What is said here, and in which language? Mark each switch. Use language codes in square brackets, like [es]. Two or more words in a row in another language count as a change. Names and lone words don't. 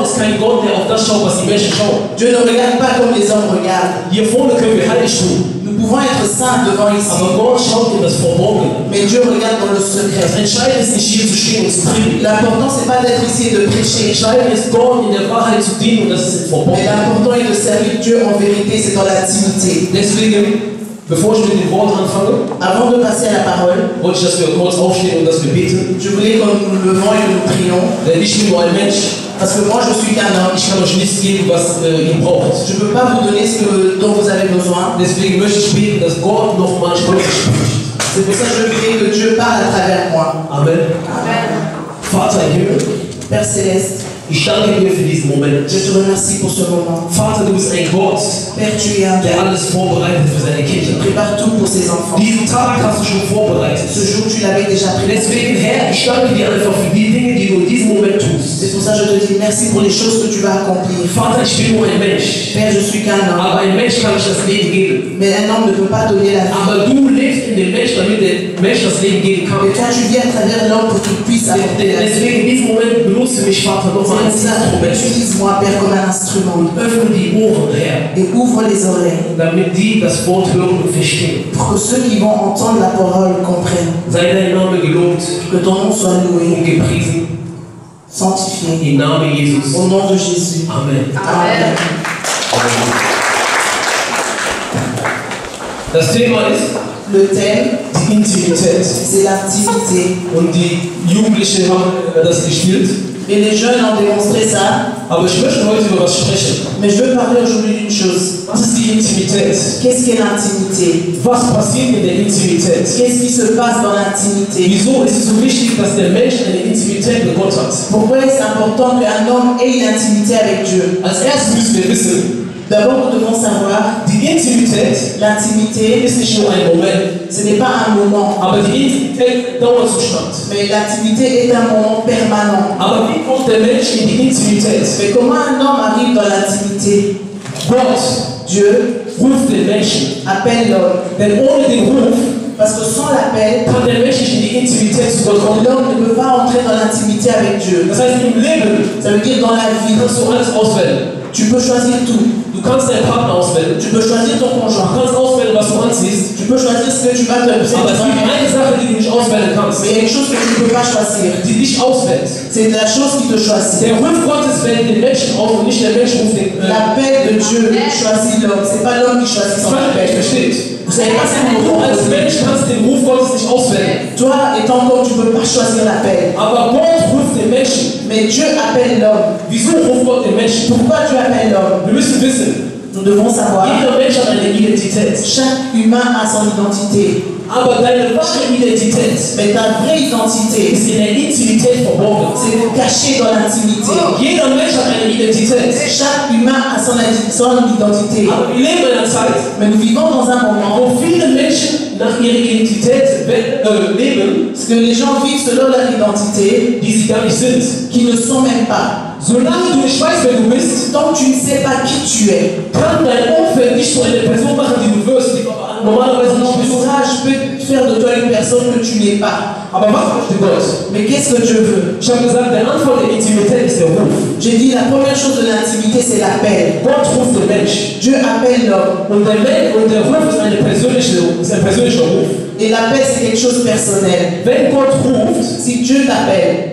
[fr] Dieu ne regarde pas comme les hommes regardent. Nous pouvons être saints devant ici, mais Dieu regarde dans le secret. L'important c'est pas d'être ici et de prêcher, mais l'important est de servir Dieu en vérité, c'est dans l'intimité. [de] Bevor ich mit den Worten anfange, [fr] avant de passer à la parole, [de] wollte ich, dass wir kurz aufstehen und dass wir beten. [fr] Je voulais que nous nous levons et que nous prions. [de] Denn ich bin nur ein Mensch. [fr] Parce que moi je suis qu'un homme. [de] Ich kann euch nichts geben, was ihr braucht. [fr] Je ne peux pas vous donner dont vous avez besoin. [de] Deswegen möchte ich beten, dass Gott noch manchmal spricht. [fr] C'est pour ça que je prie que Dieu parle à travers moi. [de] Amen. [fr] Amen. [de] Vater im Himmel, [fr] Père Céleste, [de] ich danke dir für diesen Moment. [fr] je te remercie pour ce moment. [de] Vater, du bist ein Gott, [fr] Père, tu es un [de] der alles vorbereitet für seine Kinder. [fr] prépare tout pour ses enfants. [de] Diesen Tag hast du schon vorbereitet. [fr] Ce jour, tu l'avais déjà préparé. [de] Deswegen, Herr, ich danke dir einfach für die Dinge, die du in diesem Moment tust. [fr] C'est pour ça que je te dis merci pour les choses que tu vas accomplir. [de] Vater, ich bin nur ein Mensch. [fr] Père, je suis qu'un homme. [de] Aber ein Mensch kann nicht das Leben geben. [fr] Mais un homme ne peut pas donner la vie. [de] Aber du lebst in dem Mensch, damit der Mensch das Leben geben kann. [fr] Et toi, tu viens à travers l'homme pour qu'il puisse apporter la vie. [de] Deswegen in diesem Moment benutze mich, Vater, noch mal als Instrument. [fr] Utilise-moi, Père, comme un instrument. [de] Öffne die Ohren, Herr, [fr] Et ouvre les oreilles [de] damit die das Wort hören und verstehen. [fr] pour que ceux qui vont entendre la parole comprennent. [de] Sei dein Name gelobt [fr] Que ton nom soit loué, [de] und gepriesen. [fr] sanctifié. [de] Im Namen Jesus. [fr] Au nom de Jésus. [de] Amen. [fr] Amen. [de] Das Thema ist [fr] Le thème, [de] die Intimität. [fr] c'est l'intimité. [de] Und die Jugendlichen haben das gespielt. [fr] Et les jeunes ont démontré ça. [de] Aber ich möchte heute über was sprechen. [fr] Mais je veux parler aujourd'hui d'une chose. [de] Was ist die Intimität? [fr] Qu'est-ce qu'est l'intimité? [de] Was passiert in der Intimität? [fr] Qu'est-ce qui se passe dans l'intimité? [de] Wieso ist es so wichtig, dass der Mensch eine Intimität mit Gott hat? [fr] Pourquoi est-ce important qu'un homme ait une intimité avec Dieu? [de] Als erstes müssen wir wissen, [fr] D'abord, nous devons savoir, [de] die Intimität [fr] l'intimité, [de] ist nicht nur ein Moment, [fr] ce n'est pas un moment, [de] aber die Intimität Dauerzustand. [fr] mais l'intimité est un moment permanent. [de] Aber wie kommt der Mensch in die Intimität? [fr] Mais comment un homme arrive dans l'intimité? [de] Gott, [fr] Dieu [de] ruft den Menschen. [fr] appelle l'homme. [de] Denn ohne den Ruf [fr] Parce que sans l'appel, [de] kann der Mensch nicht in die Intimität zu Gott kommen. [fr] l'homme ne peut pas entrer dans l'intimité avec Dieu. [de] Das heißt, im Leben [fr] Ça veut dire dans la vie, [de] kannst du alles auswählen. [fr] tu peux choisir tout. [de] Du kannst deinen Partner auswählen. [fr] Tu peux choisir ton [de] Du [fr] conjoint. [de] kannst auswählen, was du anziehst. [fr] Tu peux choisir ce que tu vas te [de] Aber es gibt eine Sache, die du nicht auswählen kannst. [fr] Mais il y a une chose que tu ne peux pas choisir. [de] Die dich auswählt. [fr] C'est la chose qui te choisit. [de] Der Ruf Gottes wählt den Menschen aus und nicht der Mensch ruft den. [fr] L'appel de Dieu choisit l'homme. C'est pas l'homme qui choisit son appel. [de] Versteht? [fr] Vous savez pas ce que [de] Du als Mensch kannst den Ruf Gottes nicht auswählen. [fr] toi, étant comme tu ne peux pas choisir l'appel. [de] Aber Gott ruft den Menschen. [fr] Mais Dieu appelle l'homme. [de] Wieso ruft Gott den Menschen? [fr] Pourquoi Dieu appelle l'homme? [de] Wir müssen wissen, [fr] Nous devons savoir. [de] jeder Mensch hat eine Identität. [fr] Chaque humain a son identité. [de] Aber deine wahre Identität [fr] Mais ta vraie identité, [de] ist in der Intimität verborgen. [fr] c'est caché dans l'intimité. [de] Jeder Mensch hat eine Identität. [fr] Chaque humain a son identité. [de] Aber wir leben in einer Zeit, [fr] Mais nous vivons dans un moment [de] wo viele Menschen nach ihrer Identität leben, [fr] où les gens vivent selon leur identité, [de] die sie gar nicht sind. [fr] qui ne sont même pas. [de] Solange du nicht weißt, wer du bist, [fr] tant que tu ne sais pas qui tu es, [de] kann dein Umfeld nicht so eine Person machen, die du wirst, die normalerweise [fr] ton [de] nicht bist. [fr] entourage peut faire de toi une personne que tu n'es pas. [de] Aber was möchte Gott? [fr] Mais qu'est-ce que Dieu veut? [de] Ich habe gesagt, der Anfang der Intimität ist der Ruf. [fr] J'ai dit la première chose de l'intimité, c'est l'appel. [de] Gott ruft den Mensch. [fr] Dieu appelle l'homme. [de] Und der Ruf ist ein persönlicher Ruf. [fr] Et l'appel, c'est quelque chose de personnel. [de] Wenn Gott ruft, [fr] Si Dieu t'appelle,